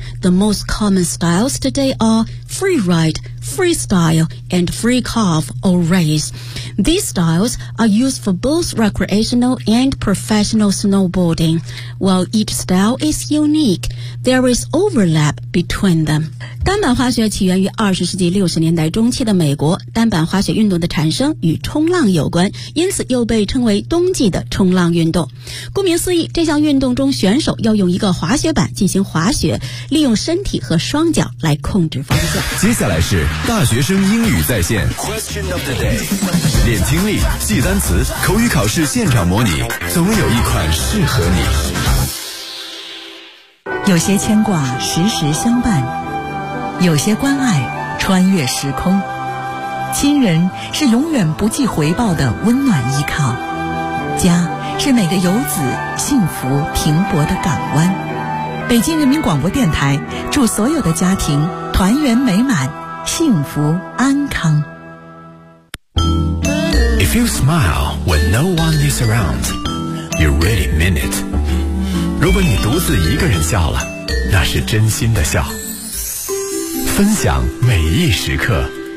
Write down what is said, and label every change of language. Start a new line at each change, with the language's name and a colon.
English: The most common styles today are freeride, freestyle, and free carve or race. These styles are used for both recreational and professional snowboarding. While each style is unique, there is overlap between them.
Chinese: 单板滑雪起源于20世纪60年代中期的美国，单板滑雪运动的产生与冲浪有关，因此又被称为冬季的冲浪运动。顾名思义，这项运动中选手要用一个滑雪板进行滑雪，利用身体和双脚来控制方向。接下来是大学生英语在线 Question of the day， 练听力，记单词，口语考试现场模拟，总有一款适合你。有些牵挂时时相伴，有些关爱穿越时空，亲人是永远不计回报的温暖依靠，家是每个游子幸福停泊的港湾。北京人民广播电台祝所有的家庭团圆美满，幸福安康。
English: If you smile when no one is around, you really mean it.
Chinese: 如果你独自一个人笑了，那是真心的笑。分享每一时刻，